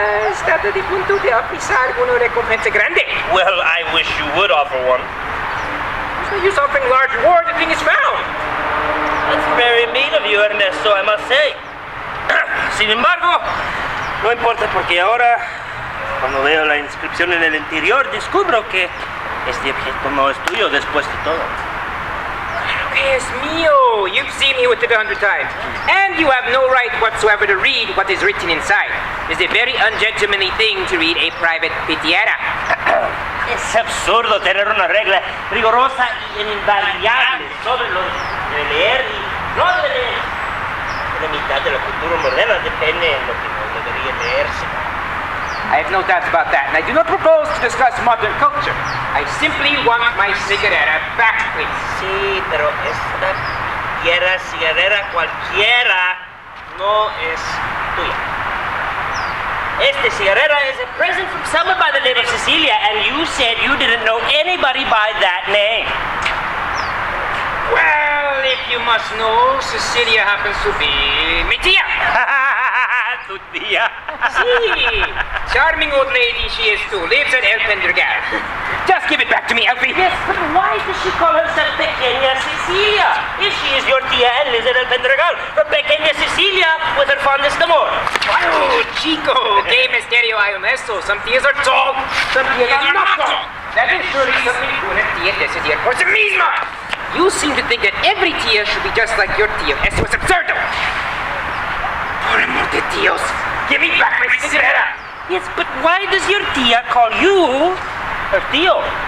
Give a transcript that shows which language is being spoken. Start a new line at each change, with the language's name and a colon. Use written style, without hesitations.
Spanish: Estaba de punto de ofrecer una recompensa grande.
English: Well, I wish you would offer one. There's no use offering large reward if the thing is found. That's very mean of you, Ernesto, I must say.
Spanish: Sin embargo, no importa porque ahora, cuando veo la inscripción en el interior, descubro que este objeto no es tuyo después de todo. Es mío.
English: You've seen me with it 100 times. And you have no right whatsoever to read what is written inside. It's a very ungentlemanly thing to read a private pitiera.
Spanish: Es absurdo tener una regla rigurosa y invariable sobre lo de leer y no de leer. La mitad de la cultura moderna depende de lo que no debería leerse.
English: I have no doubts about that, and I do not propose to discuss modern culture. I simply want my cigarette back, please.
Spanish: Sí, pero esta cigarrera cualquiera no es tuya. Esta cigarrera
English: is a present from someone by the name of Cecilia, and you said you didn't know anybody by that name. Well, if you must know, Cecilia happens to be
Spanish: mi tía. Tu tía.
English: Sí, charming old lady she is too. Lives at El Pendergal. Just give it back to me, Alfie. Yes, but why does she call herself Pequeña Cecilia? If she is your tía and lives at El Pendergal, the Pequeña Cecilia with her fondest amor.
Spanish: Oh, chico, que misterio hay en eso.
English: Some tías are tall, some tías are not tall. That is surely something
Spanish: una tía decidir por sí misma.
English: You seem to think that every tía should be just like your tía.
Spanish: Eso es absurdo. Por amor de Dios,
English: give me back my cigarette. Yes, but why does your tía call you her tío?